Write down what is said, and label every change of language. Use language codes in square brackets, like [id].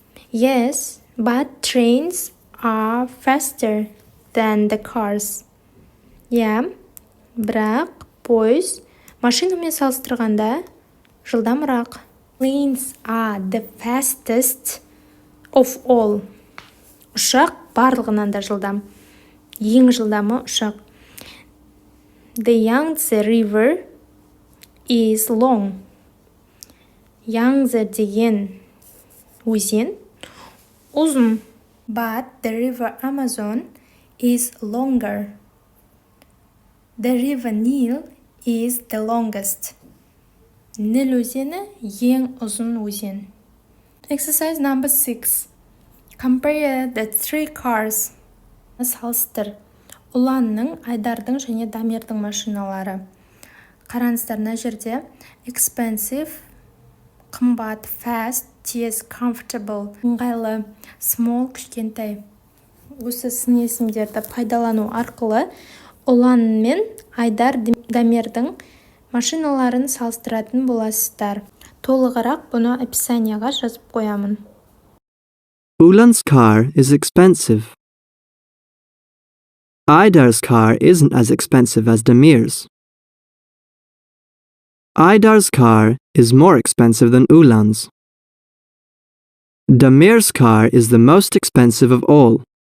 [en] Yes, but trains are faster than the cars. [kk] Бірақ пойыз машинамен салыстырғанда жылдамырақ. [en] Planes are the fastest of all. [kk] Ұшақ барлығынан да жылдам. Ең жылдамы ұшақ. [en] The Yangtze River is long. [kk] Yangtze деген өзен ұзын. [en] But the river Amazon is longer. The river Nile is the longest. [kk] Нил өзені ең ұзын өзен. [en] Exercise number 6. Compare the three cars. [kk] Салыстыр. Уланның, Айдардың және Дамирдің машиналары. Қараңыздар, мына жерде [en] expensive, [kk] қымбат, [en] fast, [kk] тез, [en] comfortable, [kk] ыңғайлы, [en] small, [kk] кішкентай. Осы сын есімдерді пайдалану арқылы Улан мен Айдар Дамирдің машиналарын салыстыратын боласыздар. Толығырақ бұны описанияға жазып қоямын. [en] Ulan's car is expensive. Aidar's car isn't as expensive as Damir's. Aidar's car is more expensive than Ulan's. Damir's car is the most expensive of all.